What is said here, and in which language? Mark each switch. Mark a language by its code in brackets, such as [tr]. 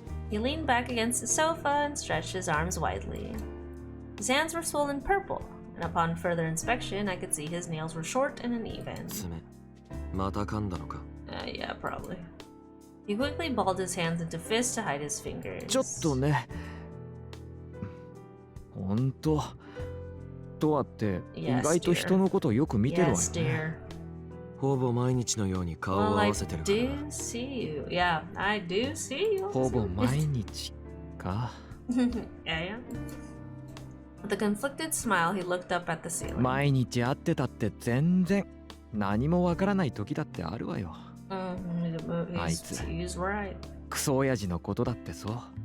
[en] He leaned back against the sofa and stretched his arms widely. His hands were swollen purple, and upon further inspection, I could see his nails were short and uneven. [ja] また噛んだのか。 [en] Yeah, probably. He quickly balled his hands into fists to hide his fingers. [ja] ちょっとね。ほんと。とはって意外と人のことよく見てるわよね。ほぼ毎日のように顔を合わせてるから。 [en] I do see you. Yeah, I do see you. [ja] ほぼ毎日か。 [en] Yeah. With a conflicted smile, he looked up at the ceiling. [ja] 毎日会ってたって全然何もわからない時だってあるわよ。あいつ、クソ親父のことだってそう。